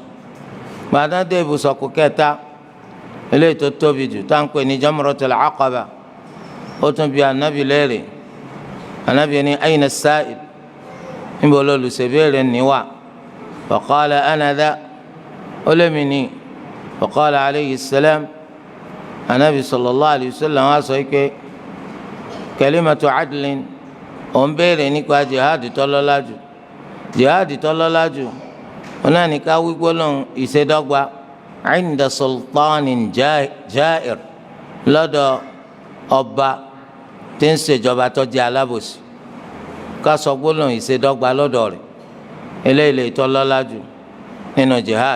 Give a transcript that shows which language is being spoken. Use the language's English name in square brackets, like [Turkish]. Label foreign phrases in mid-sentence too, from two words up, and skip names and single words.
[Yoruba] gbàdá débù sọ̀kò kẹta eléyìí tó tóbi jù tá à ń pè ní jamratul aqaba ó tún bi anabi léèrè anabi [Arabic] ní أين السائل [Yoruba] níbo lolùṣèbéèrè níwà [Arabic] فقال أنا ذا [Yoruba] ó lémi ní [Arabic] فقال عليه السلام النبي صلى الله عليه وسلم [Yoruba] wá sọ pé [Arabic] كلمة عدل [Yoruba] ó ń béèrè nípa jihadi tọ́lọ́lá jù jihadi tọ́lọ́lá jù ó náà ní ká wí gbólóhùn ìṣedọ́gba [Arabic] عند سلطان جائر [Yoruba] lọ́dọ̀ ọba tí ń ṣèjọba tó jẹ́ alábòsí ká sọ gbólóhùn ìṣedọ́gba lọ́dọ̀ rẹ̀ eléyìí tọ́lọ́lá jù nínú jihad.